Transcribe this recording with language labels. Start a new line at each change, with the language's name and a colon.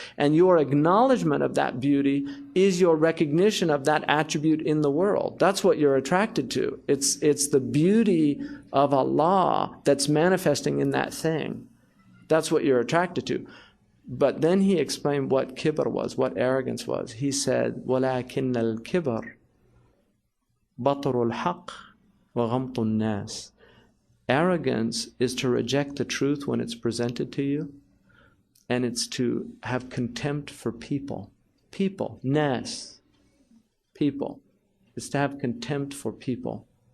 English: And your acknowledgement of that beauty is your recognition of that attribute in the world. That's what you're attracted to. It's the beauty of Allah that's manifesting in that thing. That's what you're attracted to. But then he explained what kibr was, what arrogance was. He said,
Arabic: وَلَكِنَّ الْكِبْرِ بَطْرُ الْحَقِّ وَغَمْطُ النَّاسِ.
English: Arrogance is to reject the truth when it's presented to you, and it's to have contempt for people. People. Nas. People. Is to have contempt for people.